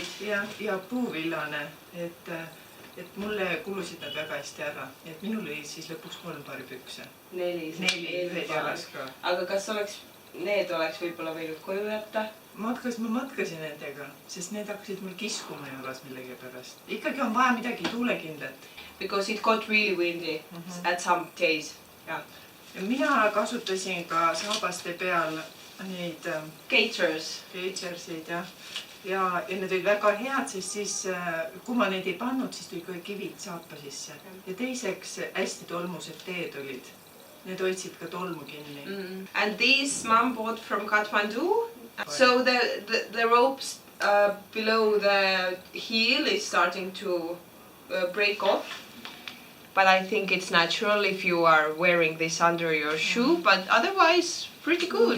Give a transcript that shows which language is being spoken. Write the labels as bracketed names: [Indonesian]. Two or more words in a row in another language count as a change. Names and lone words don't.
[Estonian] Ja puuvillane, et mulle kulusid nad väga hästi ära. Et minul oli siis lõpuks 3 paari pükse. 4 ühed jalas ka. Aga kas need oleks võib-olla võinud koju jätta? Ma matkasin nendega, sest need hakkasid mul kiskuma jalas millegi pärast. Ikkagi on vaja midagi tuulekindlat. [English] Because it got really windy at some days. Yeah. [Estonian] Ja mina kasutasin ka saabaste peal neid gaitersid, ja need olid väga head, sest siis kui ma neid ei pannud, siis tuli kohe kivid saapa sisse. Ja teiseks hästi tolmused teed olid. Need hoidsid ka tolmu kinni. [English] And these mom bought from Kathmandu. So the ropes below the heel is starting to break off. But I think it's natural if you are wearing this under your shoe, but otherwise pretty good.